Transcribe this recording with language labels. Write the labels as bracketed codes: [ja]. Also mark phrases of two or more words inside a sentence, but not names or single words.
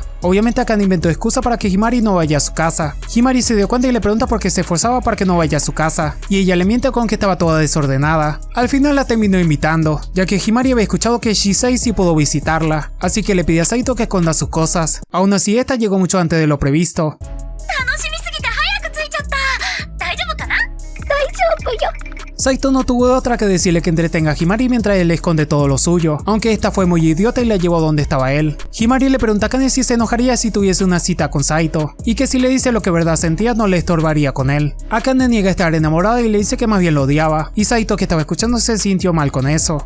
[es] Obviamente Akane inventó excusa para que Himari no vaya a su casa. Himari se dio cuenta y le pregunta por qué se esforzaba para que no vaya a su casa, y ella le miente con que estaba toda desordenada. Al final la terminó invitando, ya que Himari había escuchado que Shisei sí pudo visitarla, así que le pide a Saito que esconda sus cosas. Aún así, esta llegó mucho antes de lo previsto. [ja] 楽しみすぎて早く着いちゃった。大丈夫かな？大丈夫よ。 [es] Saito no tuvo otra que decirle que entretenga a Himari mientras él le esconde todo lo suyo, aunque esta fue muy idiota y la llevó donde estaba él. Himari le pregunta a Akane si se enojaría si tuviese una cita con Saito, y que si le dice lo que verdad sentía no le estorbaría con él. Akane niega estar enamorada y le dice que más bien lo odiaba, y Saito, que estaba escuchando, se sintió mal con eso.